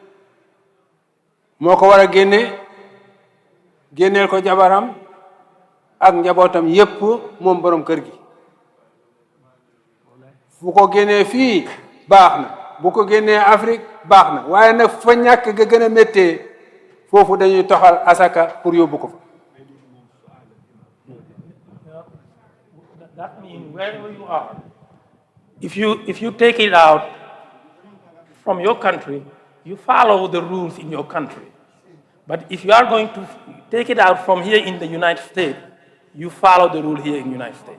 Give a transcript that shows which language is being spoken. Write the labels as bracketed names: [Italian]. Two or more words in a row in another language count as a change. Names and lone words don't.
[Wolof] moo ko war a génneel ko jabaram ak njabootam yépp moom borom kër gi fu ko génnee fii baax na bu ko génnee Afrique baax na waaye nag fa ñàkk ga gën a méttee foofu dañuy toxal asaka pour yóbbu ko fa. [English] That means wherever you are, if you take it out from your country, you follow the rules in your country. But if you are going to take it out from here in the United States, you follow the rule here in the United States.